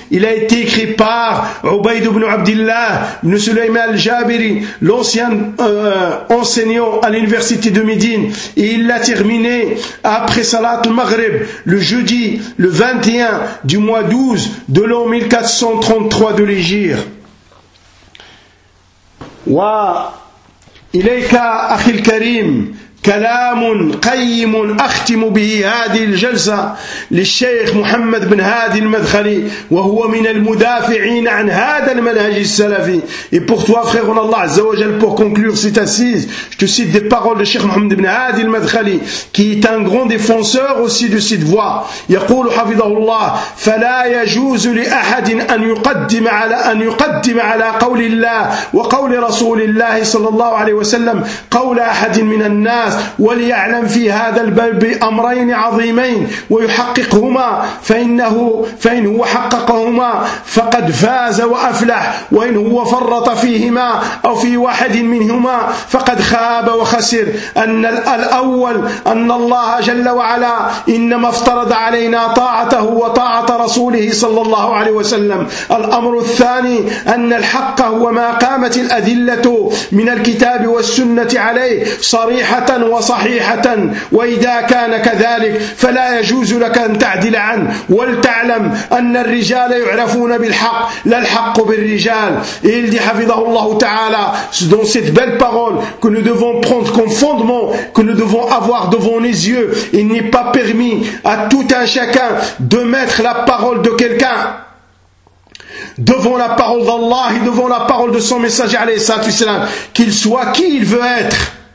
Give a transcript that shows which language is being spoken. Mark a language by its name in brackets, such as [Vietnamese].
[French] Il a été écrit par Ubayd ibn Abdillah ibn Sulaym al-Jabiri, l'ancien enseignant à l'université de Médine, et il l'a terminé après Salat al-Maghrib le jeudi le 21 du mois 12 de l'an 1433 de l'Hégire. [Arabic] Wa ilayka akhi al-karim كلام قيم أختم به هذه الجلسة للشيخ محمد بن هادي المدخلي وهو من المدافعين عن هذا المنهج السلفي. [French] Et pour toi frère en Allah Azza wa Jal, pour conclure cette assise, je te cite des paroles de Cheikh Mohammed bin Hadi al-Madkhali, qui est un grand défenseur aussi de cette voie. [Arabic] يقول حفظه الله فلا يجوز لأحد أن يقدم على أن يقدم على قول الله وقول رسول الله صلى الله عليه وسلم قول أحد من الناس وليعلم في هذا الباب أمرين عظيمين ويحققهما، فإنه فإن هو حققهما فقد فاز وأفلح، وإن هو فرط فيهما أو في واحد منهما فقد خاب وخسر. أن الأول أن الله جل وعلا إنما افترض علينا طاعته وطاعة رسوله صلى الله عليه وسلم. الأمر الثاني أن الحق هو ما قامت الأدلة من الكتاب والسنة عليه صريحة وصحيحة، وإذا كان كذلك فلا يجوز لك أن تعدل عنه. ولتعلم أن الرجال يعرفون بالحق لا الحق بالرجال. [French] Il dit [Arabic] حفظه الله تعالى [French] dans cette belle parole que nous devons prendre comme fondement, que nous devons avoir devant les yeux. Il n'est pas permis à tout un chacun de mettre la parole de quelqu'un devant la parole d'Allah et devant la parole de son messager alayhi salatu wasalam, qu'il soit qui il veut être.